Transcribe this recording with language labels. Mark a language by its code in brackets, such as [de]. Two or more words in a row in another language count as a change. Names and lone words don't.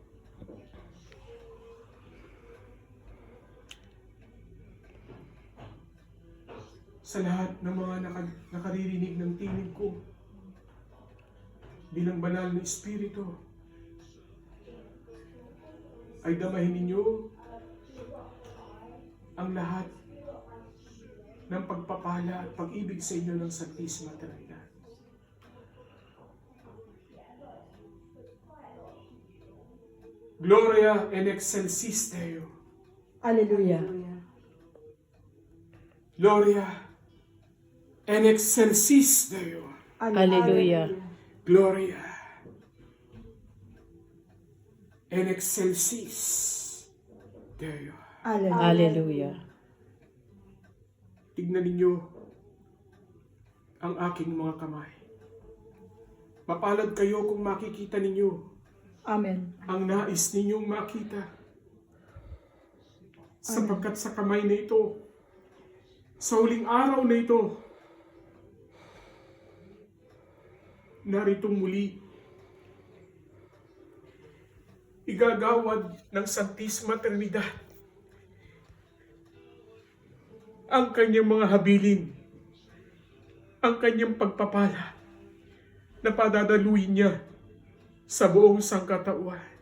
[tl] Sa lahat ng mga nakaririnig ng tinig ko, bilang banal na Espiritu, ay damahin ninyo ang lahat ng pagpapala at pag-ibig sa inyo ng Santisima Trinidad. [la] Gloria in excelsis Deo. Hallelujah. Gloria in excelsis Deo. Hallelujah. Gloria in excelsis Deo. Hallelujah. [tl] Tignan ninyo ang aking mga kamay. Mapalad kayo kung makikita ninyo Amen. ang nais ninyong makita. Sapagkat sa kamay na ito, sa huling araw na ito, narito muli, igagawad ng Santisima Trinidad ang kanyang mga habilin, ang kanyang pagpapala na padadaluin niya sa buong sangkatauhan.